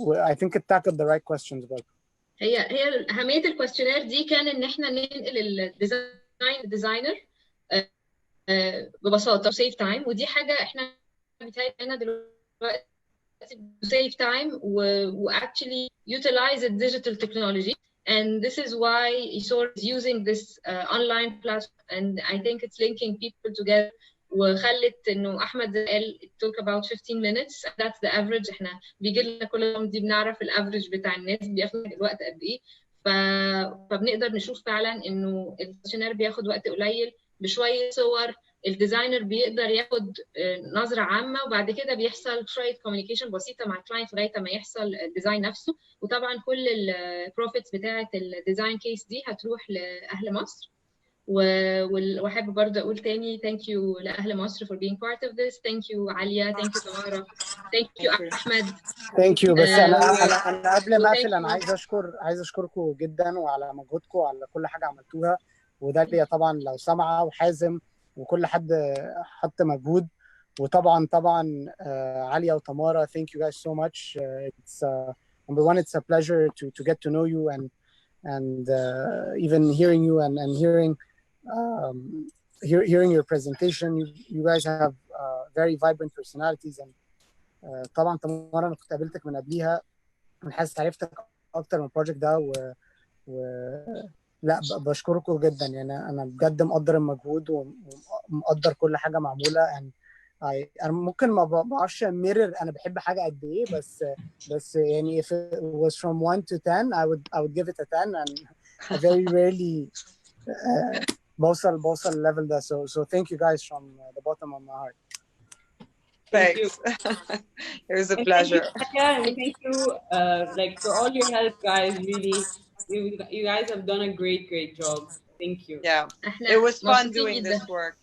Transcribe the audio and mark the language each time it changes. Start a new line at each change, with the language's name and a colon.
English: I think it tackled the right questions برضه.
Arabic: هي أهمية الكويستشنير دي كان إن إحنا ننقل الديزاينر ببساطة
English: save time،
Arabic: ودي حاجة إحنا بتاعتنا دلوقتي save time و
English: actually utilize the digital technology. And this is why ESOR is using this online platform, and I think it's linking people together.
Arabic: وخلت انه احمد قال
English: it took about 15 minutes. That's the average.
Arabic: احنا بيجي لنا كل يوم دي بنعرف الافريج بتاع الناس بياخد الوقت قد ايه. فبنقدر نشوف فعلا انه الكويشنير بياخد وقت قليل بشويه صور. الديزاينر بيقدر ياخد نظره عامه، وبعد كده بيحصل شويه كوميونيكيشن بسيطه مع الكلاينت لغايه ما يحصل الديزاين نفسه. وطبعا كل البروفيتس بتاعه الديزاين كيس دي هتروح لاهل مصر. واحب برضه اقول تاني
English: thank you
Arabic: لاهل مصر
English: for being part of this. thank you عليا، thank you تمارا، thank you احمد. thank you.
Arabic: بس انا قبل ما اقفل انا عايز اشكركم جدا وعلى مجهودكم وعلى كل حاجه عملتوها. وده اللي طبعا لو سمعه وحازم وكل حد حط مجهود،
English: وطبعا عليا وتمارا, thank you guys so much. It's number one, it's a pleasure to get to know you and even hearing you and hearing hearing your presentation. You guys have very vibrant personalities.
Arabic: And طبعا تمارا انا كنت قابلتك من قبليها, انا حاسس عرفتك اكتر من البروجكت ده لا بشكركم جدا. يعني انا بجد مقدر المجهود ومقدر كل حاجه معموله. يعني انا ممكن ما بعرفش اميرر انا بحب حاجه قد ايه, بس يعني
English: if it was from 1 to 10 I would give it a 10, and I very rarely
Arabic: بوصل الليفل ده.
English: So thank you guys from the bottom of my heart. Thanks. It was a pleasure. Thank you like for all your help, guys. Really, you guys have done a great job. Thank you. Yeah, it was fun doing this work.